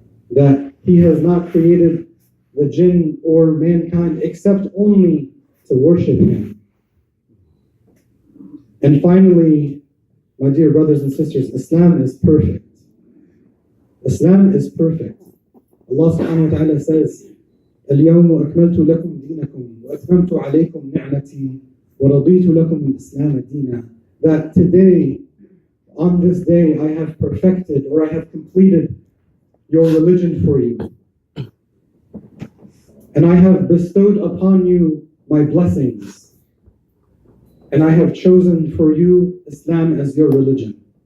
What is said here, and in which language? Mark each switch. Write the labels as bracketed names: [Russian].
[English] That He has not created the jinn or mankind except only to worship Him. And finally, my dear brothers and sisters, Islam is perfect. Islam is perfect. Allah subhanahu wa ta'ala says, [Arabic] اليوم أكملت لكم دينكم وأتممت عليكم نعمتي ورضيت لكم الإسلام دينا. [English] That today, on this day, I have perfected or I have completed your religion for you. And I have bestowed upon you my blessings. And I have chosen for you Islam as your religion.